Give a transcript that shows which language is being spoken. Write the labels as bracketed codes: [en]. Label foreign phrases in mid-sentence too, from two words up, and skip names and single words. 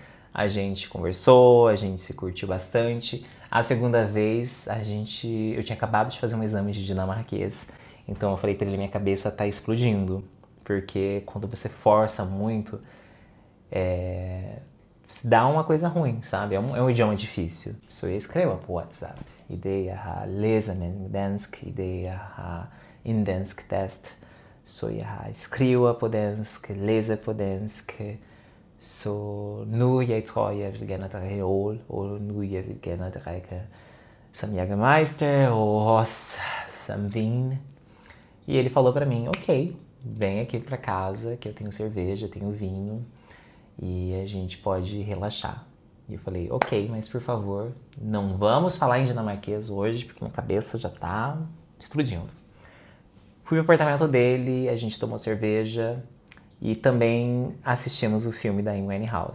[pt] A gente conversou, a gente se curtiu bastante. A segunda vez, eu tinha acabado de fazer um exame de dinamarquês. Então eu falei pra ele, minha cabeça tá explodindo. Porque quando você força muito, dá uma coisa ruim, sabe? É um idioma difícil. [da] Så jeg skrev på WhatsApp. I det jeg har læser med dansk, i det jeg har en dansk test. Så jeg skriver på dansk, læser på dansk. Så nu jeg tror jeg vil gerne drikke øl, og nu jeg vil gerne drikke som Jägermeister og også som vin. [pt] E ele falou pra mim, ok, vem aqui pra casa que eu tenho cerveja, tenho vinho e a gente pode relaxar. E eu falei, ok, mas por favor, não vamos falar em dinamarquês hoje porque minha cabeça já tá explodindo. Fui no apartamento dele, a gente tomou cerveja e também assistimos o filme da Amy Winehouse.